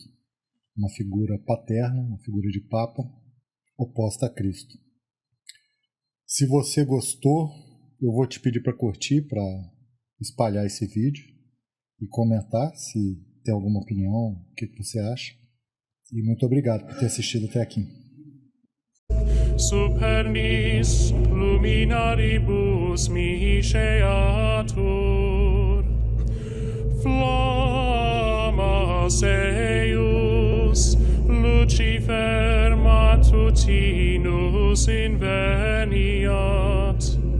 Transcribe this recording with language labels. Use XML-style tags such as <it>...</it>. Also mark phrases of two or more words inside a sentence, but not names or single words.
<pt>Uma figura paterna, uma figura de papa, oposta a Cristo. Se você gostou, eu vou te pedir para curtir, para espalhar esse vídeo e comentar se tem alguma opinião, o que você acha. E muito obrigado por ter assistido até aqui.</pt> <la>Supernis luminaribus misceatur, flammas eius Lucifer matutinus inveniat.</la>